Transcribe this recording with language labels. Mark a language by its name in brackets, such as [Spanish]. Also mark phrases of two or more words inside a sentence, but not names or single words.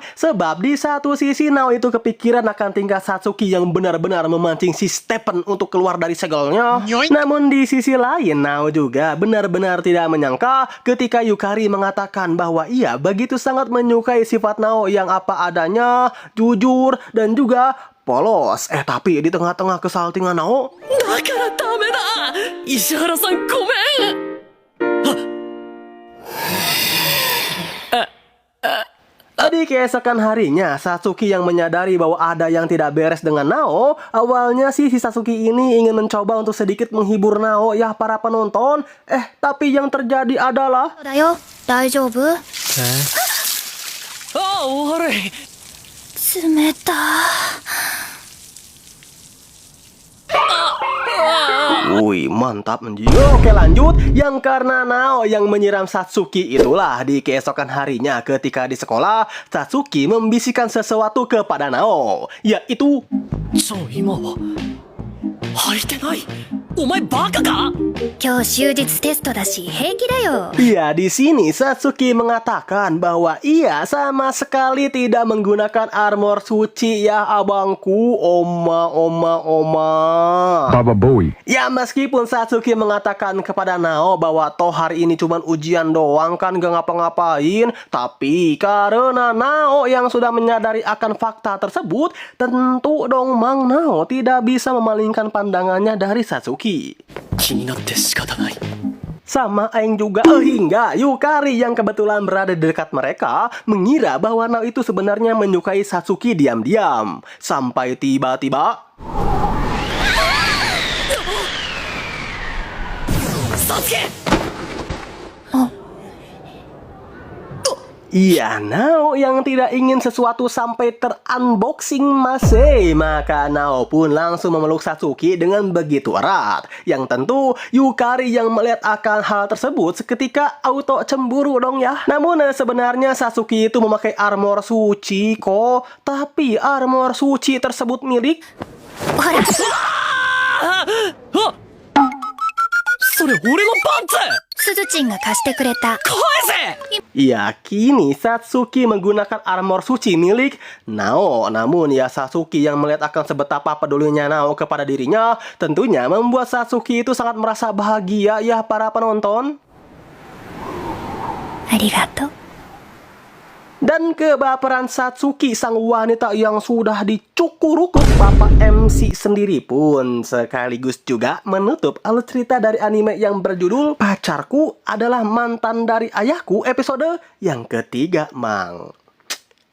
[Indonesian] Sebab di satu sisi Nao itu kepikiran akan tingkah Satsuki yang benar-benar memancing si Stephen untuk keluar dari segelnya. Namun di sisi lain Nao juga benar-benar tidak menyangka ketika Yukari mengatakan bahwa ia begitu sangat menyukai sifat Nao yang apa adanya, jujur, dan juga polos. Tapi di tengah-tengah kesaltingan Nao, [Japanese] だからダメだ石原さんごめん [Indonesian] di keesokan harinya, Satsuki yang menyadari bahwa ada yang tidak beres dengan Nao. Awalnya sih si Satsuki ini ingin mencoba untuk sedikit menghibur Nao ya para penonton. Tapi yang terjadi adalah [Japanese] そうだよ、大丈夫？ああ悪い冷た。 [Indonesian] Wih, mantap anjir. Oke lanjut. Yang karena Nao yang menyiram Satsuki itulah di keesokan harinya ketika di sekolah, Satsuki membisikkan sesuatu kepada Nao, yaitu [Japanese] 今は履いてないお前バカか今日終日テストだし平気だよ。 [Indonesian] Ya, di sini Satsuki mengatakan bahwa ia sama sekali tidak menggunakan armor suci ya abangku. Oma. Baba Bowie. Ya, meskipun Satsuki mengatakan kepada Nao bahwa toh hari ini cuma ujian doang kan gak ngapa-ngapain, tapi karena Nao yang sudah menyadari akan fakta tersebut, tentu dong Mang Nao tidak bisa memalingkan pandangannya dari Satsuki. [Japanese] 気になって仕方ない [Indonesian] Sama Aing juga, hingga Yukari yang kebetulan berada di dekat mereka mengira bahwa Nao itu sebenarnya menyukai Satsuki diam-diam. Sampai tiba-tiba [Japanese] サスケ [Indonesian] iya, Nao yang tidak ingin sesuatu sampai terunboxing masih. Maka Nao pun langsung memeluk Satsuki dengan begitu erat. Yang tentu Yukari yang melihat akan hal tersebut seketika auto cemburu dong ya. Namun sebenarnya Satsuki itu memakai armor suci kok. Tapi armor suci tersebut milik [Japanese] ほら、それ俺のパンツすずちんが貸してくれた。返せ [Indonesian] Ya, kini Satsuki menggunakan armor suci milik Nao. Namun ya Satsuki yang melihat akan sebetapa pedulinya Nao kepada dirinya, tentunya membuat Satsuki itu sangat merasa bahagia ya para penonton. [Japanese] ありがとう。 [Indonesian] Dan kebaperan Satsuki, sang wanita yang sudah dicukurukuk Bapak MC sendiri pun sekaligus juga menutup alur cerita dari anime yang berjudul Pacarku Adalah Mantan Dari Ayahku episode yang ketiga, Mang.